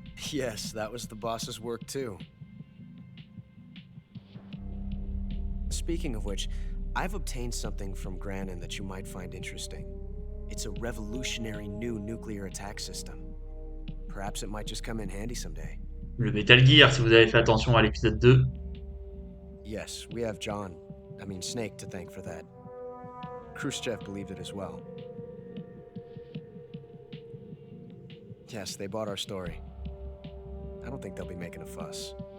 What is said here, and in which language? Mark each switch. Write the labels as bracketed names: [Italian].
[English] Yes, that was the boss's work too. Speaking of which, I've obtained something from Granin that you might find interesting. It's a revolutionary new nuclear attack system. Perhaps it might just come in handy someday. [French] Le Metal Gear, si vous avez fait attention à l'épisode 2. [English] Yes, we have Snake to thank for that. Khrushchev believed it as well. Yes, they bought our story. I don't think they'll be making a fuss.